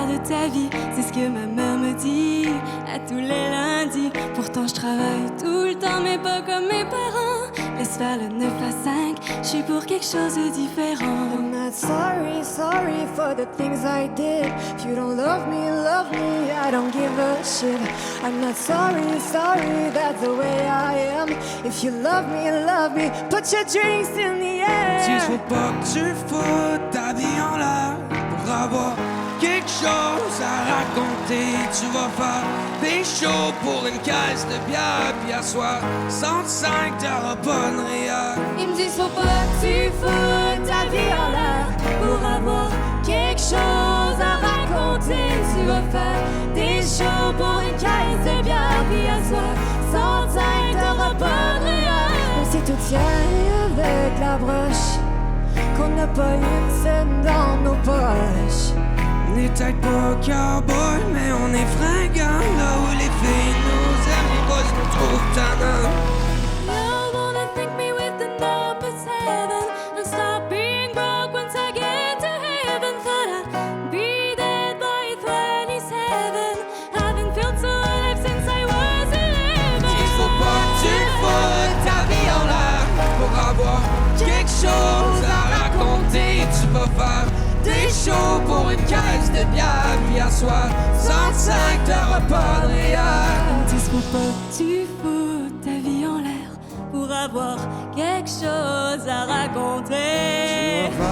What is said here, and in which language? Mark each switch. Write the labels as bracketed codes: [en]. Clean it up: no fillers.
[fr] ta vie, c'est ce que ma mère me dit à tous les lundis. Pourtant je travaille tout le temps mais pas comme mes parents. Laisse faire le 9 à 5, je suis pour quelque chose de différent. [en] I'm not sorry, sorry for the things I did. If you don't love me, I don't give a shit. I'm not sorry, sorry, that's the way I am. If you love me, put your drinks in the air. [fr] Il faut pas que tu foutes ta vie en l'air pour avoir quelque chose à raconter. Tu vas faire des shows pour une caisse de bière, puis à soir, 105, t'auras pas de réel. Ils me disent faut pas que tu foutes ta vie en l'air pour avoir quelque chose à raconter. Tu vas faire des shows pour une caisse de bière, puis à soir, 105, t'auras pas de réel. On sait tout tient avec la broche, qu'on n'a pas une scène dans nos poches. On est peut-être pas cowboy, mais on est fringants. Là où les filles nous aiment, les boys nous trouvent tannants. [en] You wanna think me with the number 7 and stop being broke once I get to heaven. Thought I'd be dead by 27. Haven't felt so alive since I was 11. [fr] Il faut pas que tu foutes ta vie en l'air pour avoir quelque chose à raconter. Tu vas faire des shows pour une caisse de bière, puis à soir, 105, t'auras pas de réel. Ils disent faut pas que tu fous ta vie en l'air pour avoir quelque chose à raconter.